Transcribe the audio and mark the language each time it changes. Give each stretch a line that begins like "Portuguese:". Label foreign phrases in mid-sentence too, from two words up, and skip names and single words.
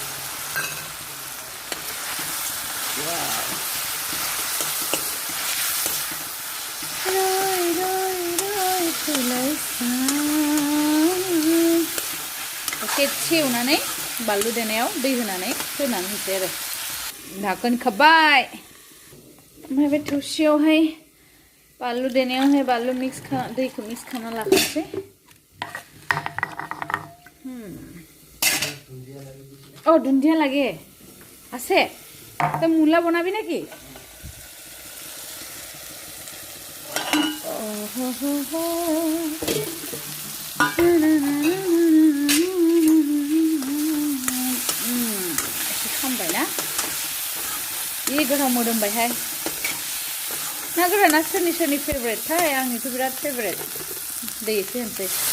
Bodo: एसे एवनानै बानलु देनायाव दै होनानै होनोसै आरो धाखोन खोब्बाय ओमफ्राय बे थौसियावहाय बानलु देनायावहाय दैखौ मिक्स खालामना लाखानोसै ओ दुन्दिया
Assamese: লাগে আছে তো মূলা বনাবি নাকি
Bodo: खामबाय ना जि गोथाव मोदोमबायहाय ना गोराना सोरनि फेभरेटथाय आंनिथ' बिराद फेभरेट दै एसे होनसै